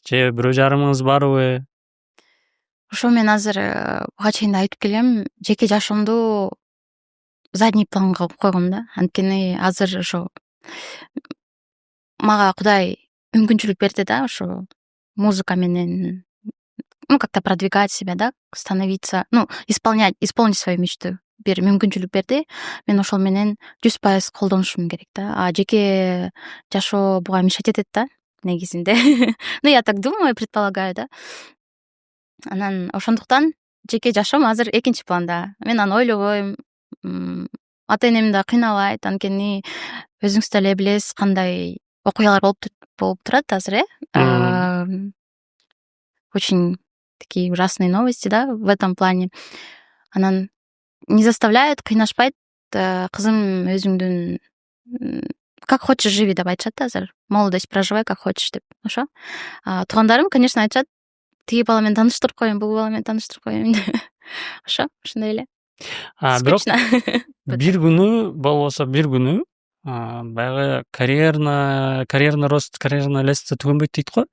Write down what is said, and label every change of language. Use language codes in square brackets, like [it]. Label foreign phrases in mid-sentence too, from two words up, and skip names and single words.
[ky] Же бирөө жарымыңыз барбы? Ошо мен азыр буга чейин да айтып келгем, жеке жашоомду задний планга койгом да. Анткени азыр ошо мага Кудай мүмкүнчүлүк берди да, ошо музыка менен [ru] как-то продвигать себя, да, становиться, исполнить свою мечту. [ky] Бир мүмкүнчүлүк берди. Мен ошол менен 100% колдонушум керек да. А жеке жашоо буга мешать этет да, негизинде. [ru] Я так думаю, предполагаю, да. [ky] Анан ошондуктан жеке жашоом азыр экинчи планда. Мен аны ойлобойм. Ата энем да кыйналайт, анткени өзүңүз деле билесиз кандай окуялар болуп турат азыр, [ru] Очень такие ужасные новости, да, в этом плане. Анан не заставляет, [ky] кыйнашпайт, кызым өзүңдүн [ru] как хочешь живи [ky] деп айтышат да азыр. [ru] Молодость проживай как хочешь деп. [ky] Ошо. Туугандарым, конечно, айтышат, тиги бала менен тааныштырып коеюн, бул бала менен тааныштырып коеюн. Ошо, ошондой эле. Бирок Скучно. бир күнү болбосо баягы [ru] карьерный рост, карьерный лестница [ky] түгөнбөйт дейт го.